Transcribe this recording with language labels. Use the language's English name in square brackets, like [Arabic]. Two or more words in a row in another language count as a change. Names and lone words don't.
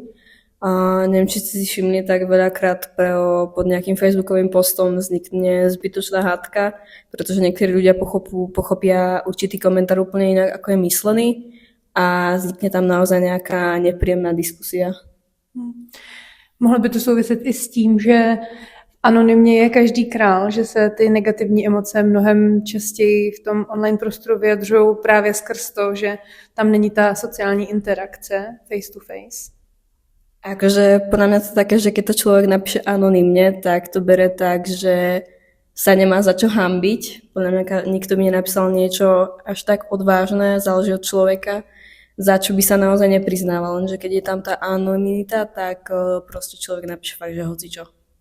[Slovak] A neviem, či ste si všimli, tak veľakrát pod nejakým facebookovým postom vznikne zbytočná hádka, pretože niektorí ľudia pochopia určitý komentár úplne inak, ako je myslený a vznikne tam naozaj nejaká nepríjemná diskusia. [Czech] Mohlo by to souviset i s tím, že anonymně je každý král, že se ty negativní emoce mnohem častěji v tom online prostoru vyjadřují právě skrz to, že tam není ta sociální interakce [English] face to face. [Slovak] Akože podľa mňa to také, že keď to človek napíše anonymne, tak to bere tak, že sa nemá za čo hanbiť. Podľa mňa nikto by nenapísal niečo až tak odvážne, záleží od človeka, za čo by sa naozaj nepriznával. Lenže keď je tam tá anonymita, tak proste človek napíše fakt, že hocičo.